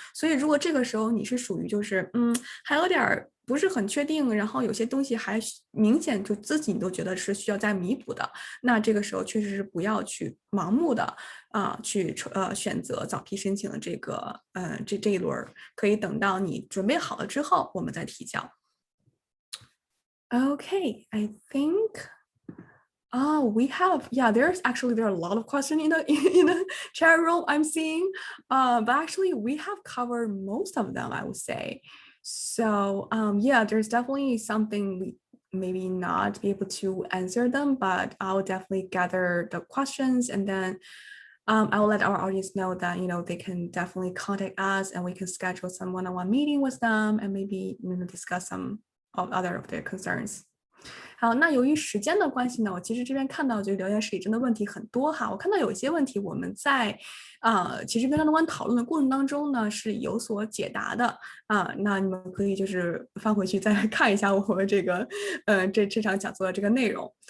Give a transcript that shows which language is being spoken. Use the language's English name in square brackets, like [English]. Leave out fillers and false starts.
[Chinese] 所以如果这个时候你是属于就是还有点不是很确定，然后有些东西还明显就自己都觉得是需要再弥补的，那这个时候确实是不要去盲目的去选择早批申请的这个这一轮，可以等到你准备好了之后我们再提交。 [English] Okay, I think we have, there are a lot of questions in the chat room I'm seeing, but actually we have covered most of them, I would say. So there's definitely something we maybe not be able to answer them, but I'll definitely gather the questions, and then I will let our audience know that they can definitely contact us and we can schedule some one-on-one meeting with them and maybe discuss some of other of their concerns. [Chinese] 好，那由于时间的关系呢，我其实这边看到就留言室里真的问题很多哈。我看到有一些问题我们在其实跟one-on-one讨论的过程当中呢是有所解答的那你们可以就是翻回去再看一下我们这个这场讲座的这个内容。